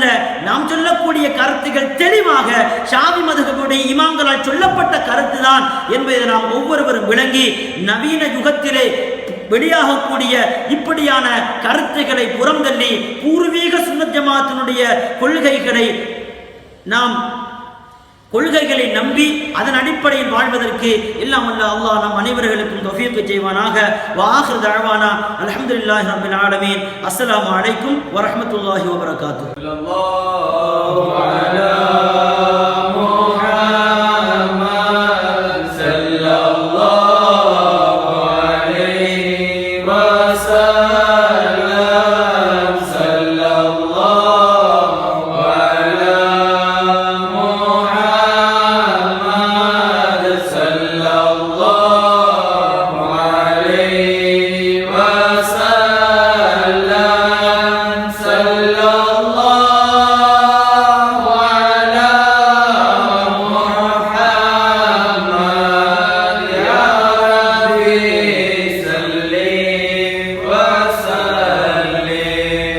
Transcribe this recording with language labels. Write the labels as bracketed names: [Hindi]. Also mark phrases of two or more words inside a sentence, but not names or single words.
[Tamil] நாம் சொல்லக்கூடிய கருத்துகள் தெளிவாக ஷாஃபி மதுஹபுடைய இமாம்களால் சொல்லப்பட்ட கருத்து தான் என்பதை நாம் ஒவ்வொருவரும் விளங்கி நவீன யுகத்திலே வெளியாகக்கூடிய இப்படியான கருத்துக்களை புறந்தள்ளி பூர்வீக சுன்னத் ஜமாத்தினுடைய கொள்கைகளை நம்பி அதன் அடிப்படையில் வாழ்வதற்கு எல்லாம் வல்ல அல்லாஹ் நம் அனைவர்களுக்கும் தௌஃபீக் செய்வானாக. [Arabic] وآخر دعوانا الحمد لله رب العالمين. السلام عليكم ورحمة الله وبركاته. وسلم صلى الله على محمد صلى الله عليه وسلم صلى الله على محمد يا ربي صل وسلم